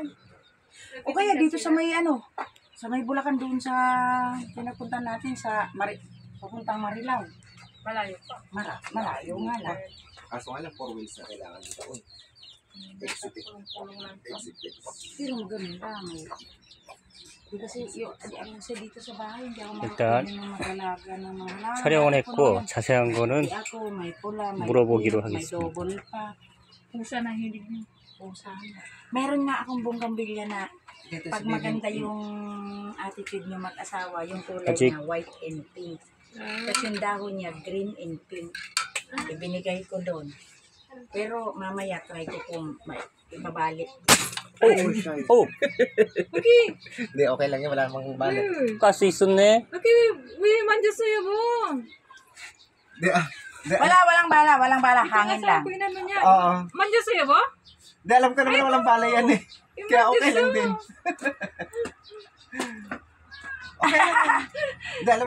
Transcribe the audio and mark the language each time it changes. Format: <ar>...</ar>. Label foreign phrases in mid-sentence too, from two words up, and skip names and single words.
<tl>O kaya dito sa may sa may Bulacan doon sa pinapunta natin sa pupuntang Marilao. Malayo pa. Malayo nga lang. Kaso nga lang, 4 wheels na kailangan dito. Exit. Pero maganda. Kasi dito sa bahay, hindi ako</tl> <ko>일단</ko> <tl>magalaga ng mga</tl> <ko>촬영은 했고 자세한 거는</ko> <tl>may pula, may</tl> <ko>물어보기로</ko> <tl>may</tl> <ko>하겠습니다.</ko> <tl>double pa. Pusa na hindi niya. Pusa. Meron nga akong bonggambilya na pag maganda yung attitude niyo mag-asawa, yung kulay niya</tl> <en>white and pink.</en> <tl>Tapos yung dahon niya</tl> <en>green and pink.</en> <tl>Ibinigay ko doon. Pero mamaya try ko kung ibabalik. Okay. Hindi, okay lang yan. Wala namang balik.</tl> <ko>가스 있었네.</ko> <tl>Okay, may manjasaya mo. Walang bala, hangin lang. Oo. Manjasaya mo? Hindi, alam ko naman walang bala yan eh. Kaya okay lang din. Okay lang. Hindi, alam</tl>